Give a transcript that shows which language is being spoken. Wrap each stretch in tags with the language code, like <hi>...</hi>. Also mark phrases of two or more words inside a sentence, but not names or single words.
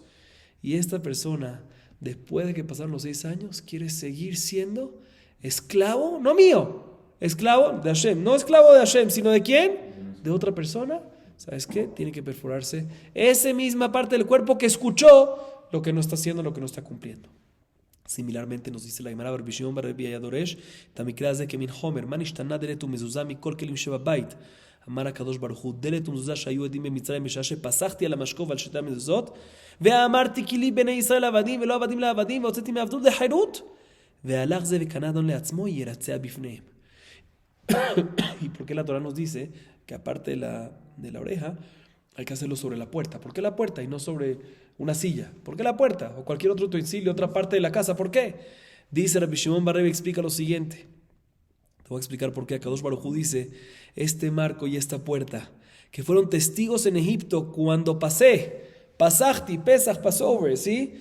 <es>Y esta persona, después de que pasaron los 6 años, quiere seguir siendo esclavo, no mío, esclavo de Hashem, no esclavo de Hashem, sino ¿de quién? De otra persona. ¿Sabes qué? Tiene que perforarse esa misma parte del cuerpo que escuchó lo que no está haciendo, lo que no está cumpliendo. Similarmente nos dice la Gemara,</es> <he>רבי שמעון בר רבי דורש, המקרא זה כמין חומר, מה נשתנה דלת ומזוזה מכל כלים שבבית. אמר הקדוש ברוך הוא, דלת ומזוזה שהיו עדים במצרים בשעה שפסחתי על המשקוף ועל שתי המזוזות, ואמרתי כי לי בני ישראל עבדים ולא עבדים לעבדים, והוצאתי מעבדות לחירות, והלך זה וקנה אדון לעצמו ירצה בפניהם.</he> <es>¿Y por qué la Torah nos dice que aparte de la oreja hay que hacerlo sobre la puerta? ¿Por qué la puerta y no sobre una silla? ¿Por qué la puerta? O cualquier otro utensilio, otra parte de la casa. ¿Por qué? Dice Rabbi Shimon bar Rebbe, explica lo siguiente. Te voy a explicar por qué. Akadosh Baruj Hu dice, este marco y esta puerta, que fueron testigos en Egipto cuando pasachti, Pesach, Passover, ¿sí?</es>